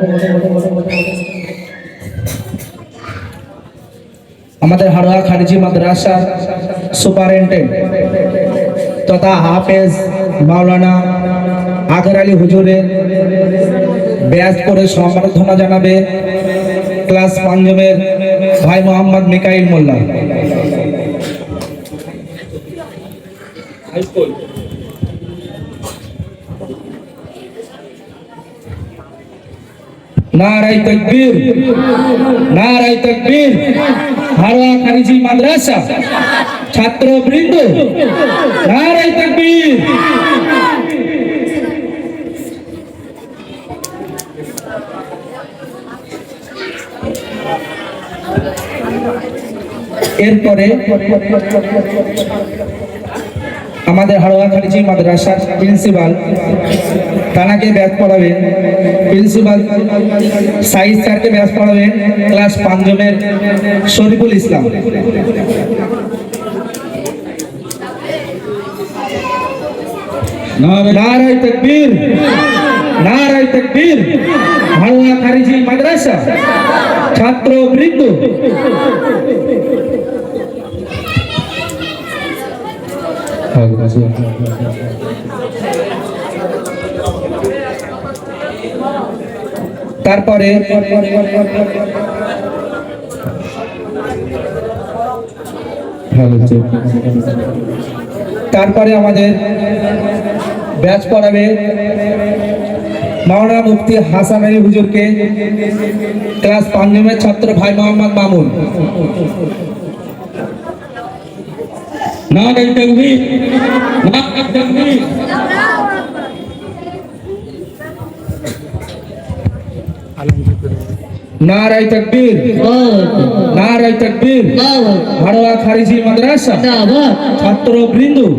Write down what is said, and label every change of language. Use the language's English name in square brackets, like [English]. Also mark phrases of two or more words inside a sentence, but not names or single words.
[Bangla] আমাদের হাড়োয়া খারিজি মাদ্রাসা সুপারিনটেন্ডেন্ট তথা হাফেজ মাওলানা আগর আলী হুজুরের ব্যাচ করে সম্মাননা জানাবে ক্লাস পঞ্চমের ভাই মোহাম্মদ মিকাইল মোল্লা। নারে তাকবীর নারে তাকবীর হাড়োয়া খারিজি মাদ্রাসা ছাত্র বৃন্দ নারে তাকবীর। এরপরে আমাদের হাড়োয়া খারিজি মাদ্রাসার প্রিন্সিপাল তানাকে ব্যাচ পড়াবেন, প্রিন্সিপাল সাইদ স্যারকে ব্যাচ পড়াবেন ক্লাস পঞ্চমের শরীফুল ইসলাম। নারে তাকবীর নারে তাকবীর হাড়োয়া খারিজি মাদ্রাসা ছাত্র বৃন্দ তারপরে তারপরে আমাদের ব্যাচ পড়াবে মাওলানা মুফতি হাসান আলী হুজুরকে ক্লাস পঞ্চমের ছাত্র ভাই মোহাম্মদ মামুন। নারে তাকবীর নারে তাকবীর নারে তাকবীর নারে তাকবীর হাড়োয়া খারিজি মাদ্রাসা ছাত্র বৃন্দ।